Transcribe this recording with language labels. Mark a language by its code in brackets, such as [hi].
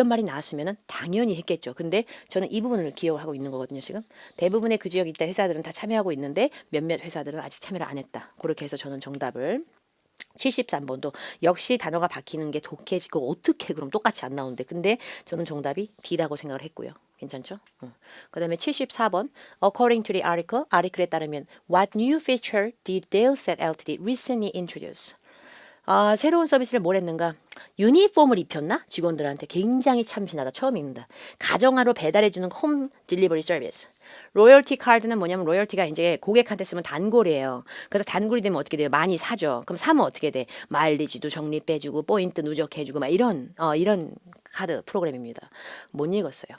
[ko] 이런 말이 나왔으면 당연히 했겠죠. 근데 저는 이 부분을 기억하고 있는 거거든요. 지금 대부분의 그 지역 일대 회사들은 다 참여하고 있는데 몇몇 회사들은 아직 참여를 안 했다. 그렇게 해서 저는 정답을 73번도 역시 단어가 바뀌는 게 독해지고 어떻게 그럼 똑같이 안 나오는데 근데 저는 정답이 D라고 생각을 했고요. 괜찮죠? 그 다음에 74번 [en] According to the article에 따르면 What new feature did Deilset Ltd recently introduce? [ko] 새로운 서비스를 뭘 했는가? 유니폼을 입혔나? 직원들한테 굉장히 참신하다. 처음입니다. 가정하로 배달해주는 홈 딜리버리 서비스. 로열티 카드는 뭐냐면 로열티가 이제 고객한테 쓰면 단골이에요. 그래서 단골이 되면 어떻게 돼요? 많이 사죠. 그럼 사면 어떻게 돼? 마일리지도 적립해주고 포인트 누적해주고 막 이런 카드 프로그램입니다. 못 읽었어요.